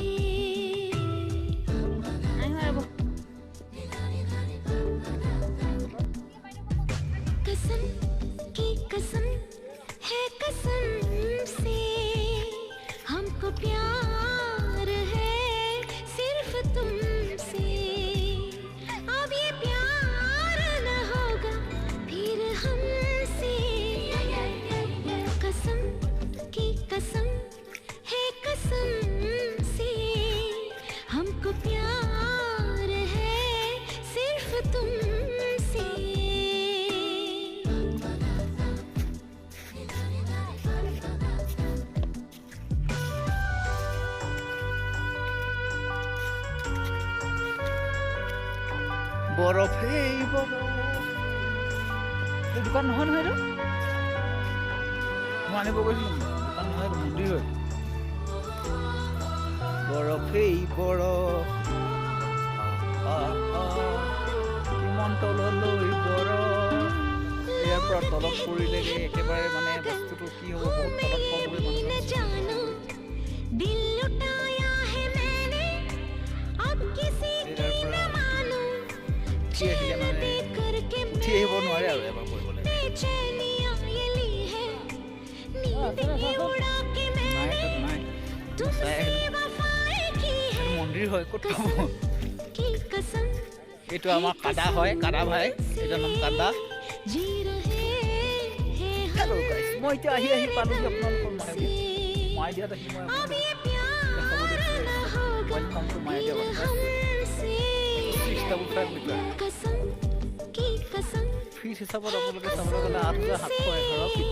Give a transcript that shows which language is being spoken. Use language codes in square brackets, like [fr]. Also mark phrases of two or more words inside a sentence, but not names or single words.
[hi] कसम की कसम है कसम से हमको प्यार है सिर्फ तुमसे अब ये प्यार न होगा फिर हमसे कसम की कसम है कसम से हमको प्यार है सिर्फ तुमसे [as] বৰফ এই বৰফ এই দোকান নহয় নহয় মই আনিব গৈছিলোঁ দোকান নহয় মন্দিৰ হয় বৰফ এই বৰফ কিমান তললৈ বৰফ ইয়াৰ পৰা তলত পৰিলেগে একেবাৰে মানে বস্তুটো কি হ'ব বহুত তলত পাবগৈ মানুহ [hi] जानो दिल लुटाया है मैंने अब किसी की न मानूं [as] উঠি আহিলে মানে উঠি আহিব নোৱাৰে আৰু এবাৰ পৰিবলৈ [hi] बेचैनियां ये ली है नींद ही उड़ा के मैंने तुमसे वफाएं की है [as] মন্দিৰ হয় ক'ত পাব [hi] की कसम [as] এইটো আমাৰ কাদা হয় কাদা ভাই এইটোৰ নাম কাদা [hi] जी रहे हैं [en] hello guys [as] মই এতিয়া আহি পালোহি আপোনালোকৰ মায়'দিয়াত আহি মই [hi] अब ये प्यार न होगा [en] welcome to Mayodia [hi] हमसे कसम की कसम [as] ফিট হিচাপত আপোনালোকে চাবলৈ গ'লে 8711 ফিট